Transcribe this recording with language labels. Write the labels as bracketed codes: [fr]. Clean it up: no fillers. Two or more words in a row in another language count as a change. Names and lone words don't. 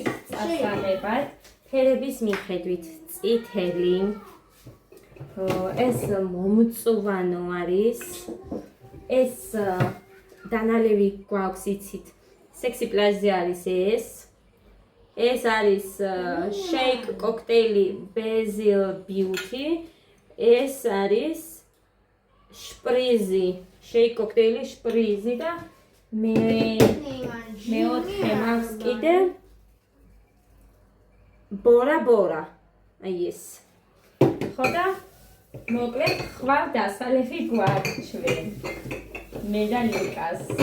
[ka] წასაღებად ფერების მიხედვით წითელი ეს მომწვანო არის ეს დანალევი გვაქვს იცით სექსი პლაჟზე არის ეს არის [en] shake cocktail basil beauty [ka] ეს არის შპრიზი [en] shake cocktail [ka] შპრიზი და მეოთხე მაქვს კიდე ბორა აი ეს ხო და მოკლედ ხვალ დასალევი გვაქვს ჩვენ მე და ლიკას